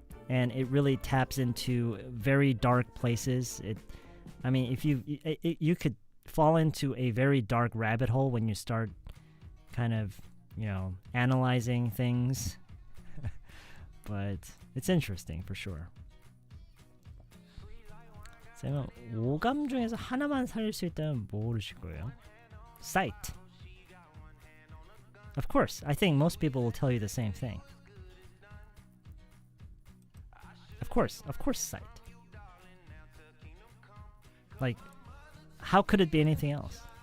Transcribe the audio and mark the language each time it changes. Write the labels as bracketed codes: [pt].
[en] And it really taps into very dark places. I mean, if you could fall into a very dark rabbit hole when you start kind of, analyzing things. But it's interesting for sure. [ko] 쌤은 5감 중에서 하나만 살릴 수 있다면 뭐 고르실 거예요? [en] Sight. Of course, I think most people will tell you the same thing. Of course, sight. Like, how could it be anything else?